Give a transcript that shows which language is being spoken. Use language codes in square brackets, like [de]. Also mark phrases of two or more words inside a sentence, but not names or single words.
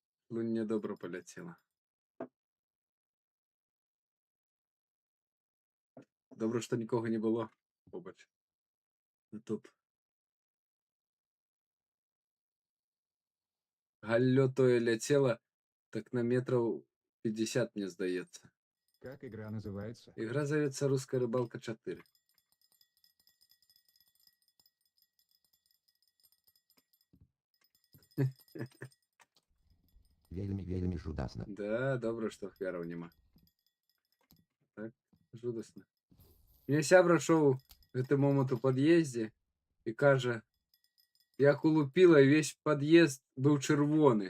[uk] Луння добре полетіла. Добре, що нікого не було побач. [be] Тут галлё тое ляцела, так на метров 50, мне здаецца. [ru] Как игра называется? Игра зовется «Русская рыбалка 4». [be] Вельми жудасна. Да, добре, што ахвяраў няма. Так, жудасна. Мне сябра шоў гэты момант у пад'ездзе і кажа, як улупіла, і весь пад'езд быў чырвоны.